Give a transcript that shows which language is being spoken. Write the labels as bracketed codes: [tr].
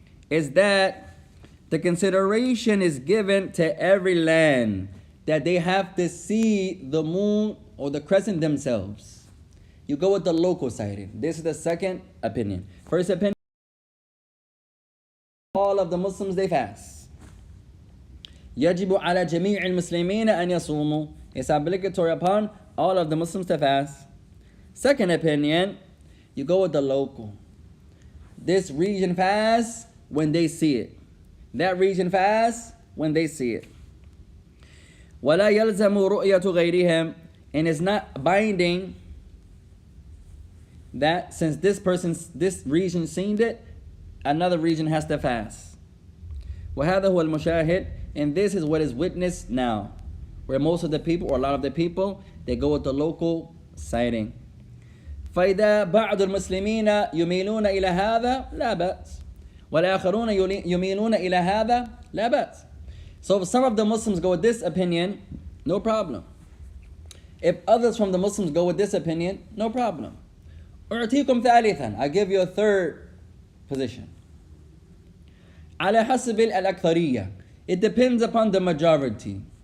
[en] Is that the consideration is given to every land that they have to see the moon or the crescent themselves. You go with the local sighting. This is the second opinion. First opinion, all of the Muslims they fast. [ar] يجب على جميع المسلمين أن يصوموا. [en] It's obligatory upon all of the Muslims to fast. Second opinion, you go with the local. This region fasts when they see it. That region fasts when they see it. [ar] ولا يلزم رؤية غيرهم, [en] and it's not binding that since this region seen it, another region has to fast. [ar] وهذا هو المشاهد, [en] and this is what is witnessed now, where most of the people, or a lot of the people, they go with the local sighting. [ar] فإذا بعض المسلمين يميلون إلى هذا لا بأس, والآخرون يميلون إلى هذا لا بأس. [en] So if some of the Muslims go with this opinion, no problem. If others from the Muslims go with this opinion, no problem. [ar] أعطيكم ثالثا, [en] I give you a third position. [ar] على حسب الأكثرية, [en] it depends upon the majority.